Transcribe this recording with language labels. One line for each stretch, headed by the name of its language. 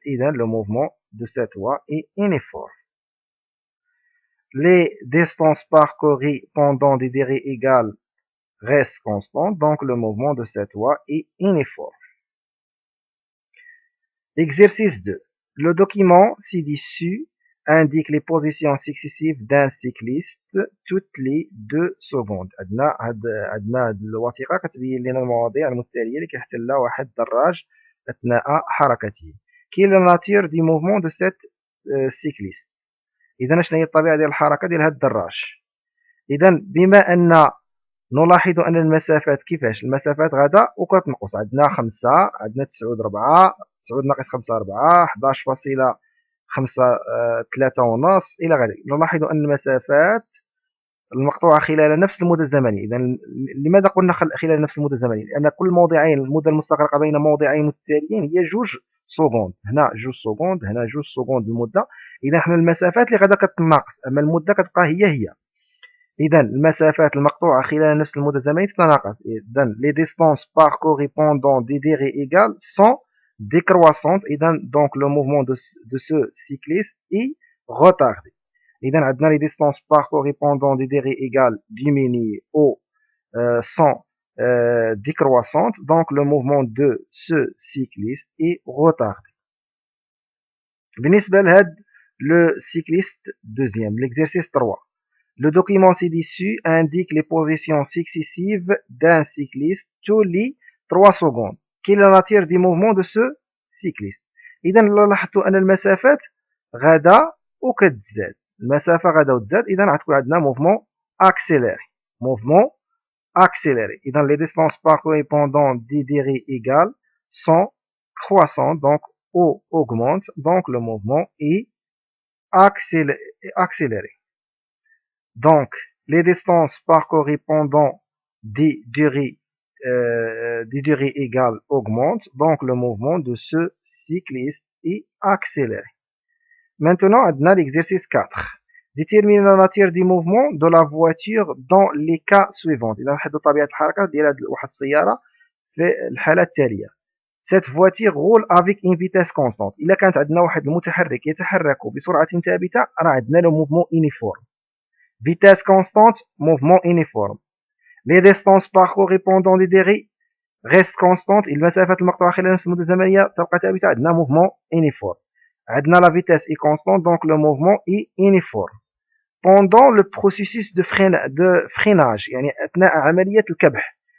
French: إذا le mouvement de cette voie est uniforme. Les distances parcourues pendant des durées égales restent constantes, donc le mouvement de cette voie est uniforme. Exercice 2. Le document ci-dessus indique les positions successives d'un cycliste toutes les 2 secondes.
Arabic: عندنا الوثيقة كتبين لنا المواضيع المتتالية اللي كيحتلها واحد الدراج أثناء حركته.
French: Quelle est la nature du mouvement de cet cycliste؟
Arabic: إذا شنو هي الطبيعة ديال الحركة ديال هاد الدراج؟ إذا بما أن نلاحظ أن المسافات كيفاش المسافات غادا وكتنقص، عندنا 5 عندنا 9.4 9 ناقص 5 4 11.5 3 ونص إلى غيره. نلاحظ أن المسافات المقطوعة خلال نفس المدة الزمنية. إذا لماذا قلنا خلال نفس المدة الزمنية؟ لأن كل موضعين المدة المستغرقة بين موضعين متتاليين هي 2 سكوند، هنا 2 سكوند هنا 2 سكوند المدة. إذا حنا المسافات اللي غادا كتناقص أما المدة كتبقى هي. إذا المسافات المقطوعة خلال نفس المدة الزمنية تتناقص.
French: إذا les distances parcourues pendant des durées égales sont décroissantes. إذا donc le mouvement de ce cycliste est retardé.
Arabic: إذا عندنا
French: les distances parcourues pendant des durées égales diminuent ou sont décroissantes, donc le mouvement de ce cycliste est retardé.
Arabic: بالنسبة لهاد
French: le cycliste deuxième, l'exercice 3. Le document ci-dessus indique les positions successives d'un cycliste tous les 3 secondes. Quelle est la nature du mouvement de ce cycliste؟
Arabic: إذا لاحظتوا أن المسافات غادا وكتزاد، المسافة غادا وتزاد، إذا غتكون عندنا
French: موفمون أكسيليري. موفمون أكسيليري. إذا les distances parcourues pendant des durées égales sont croissantes donc ou augmentent, donc le mouvement est accéléré. Donc, les distances parcourues pendant des durées des durées égales augmente, donc le mouvement de ce cycliste est accéléré. Maintenant, on a l'exercice 4. Déterminer la nature du mouvement de la voiture dans les cas suivants.
Arabic: إذا نحدد طبيعة الحركة ديال واحد السيارة في الحالة التالية.
French: Cette voiture roule avec une vitesse constante.
Arabic: إلا كانت عندنا واحد المتحرك يتحرك بسرعة ثابتة راه عندنا
French: le mouvement uniforme. Vitesse constante, mouvement uniforme. Les distances parcourées pendant les durées restent constantes.
Arabic: المسافات المقطوعة خلال نفس المدة الزمنية تبقى ثابتة.
French: عندنا mouvement uniforme. عندنا la vitesse est constante, donc le mouvement est uniforme. Pendant le processus de freinage
Arabic: يعني أثناء عملية الكبح.